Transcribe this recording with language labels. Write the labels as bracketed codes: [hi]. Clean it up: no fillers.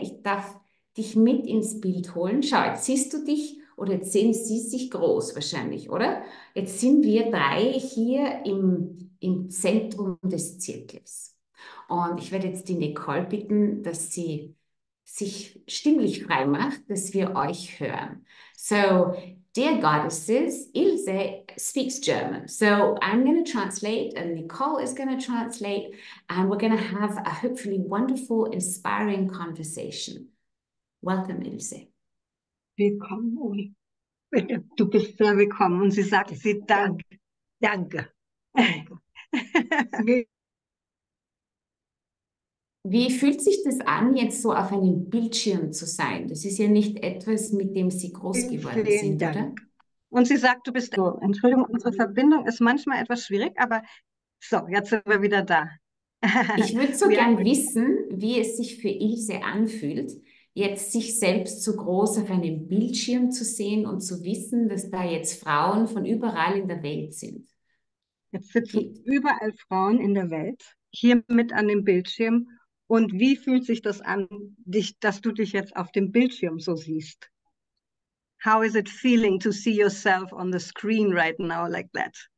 [de] Ich darf dich mit ins Bild holen. Schau, jetzt siehst du dich oder jetzt sehen Sie sich groß wahrscheinlich, oder? Jetzt sind wir drei hier im Zentrum des Zirkels. Und ich werde jetzt die Nicole bitten, dass sie sich stimmlich frei macht, dass wir euch hören. [en] So, dear goddesses, Ilse speaks German. So I'm going to translate and Nicole is going to translate and we're going to have a hopefully wonderful, inspiring conversation. Welcome, Ilse. [de] Willkommen, Uli. Du bist sehr willkommen. Und sie sagt, sie danke. Danke. Wie fühlt sich das an, jetzt so auf einem Bildschirm zu sein? Das ist ja nicht etwas, mit dem Sie groß geworden sind, Dank. oder? Und sie sagt, du bist so. Entschuldigung, unsere Verbindung ist manchmal etwas schwierig, aber so, jetzt sind wir wieder da. Ich würde so gern wissen, wie es sich für Ilse anfühlt, jetzt sich selbst so groß auf einem Bildschirm zu sehen und zu wissen, dass da jetzt Frauen von überall in der Welt sind. Jetzt sitzen überall Frauen in der Welt, hier mit an dem Bildschirm. Und wie fühlt sich das an, dass du dich jetzt auf dem Bildschirm so siehst? [en] How is it feeling to see yourself on the screen right now like that?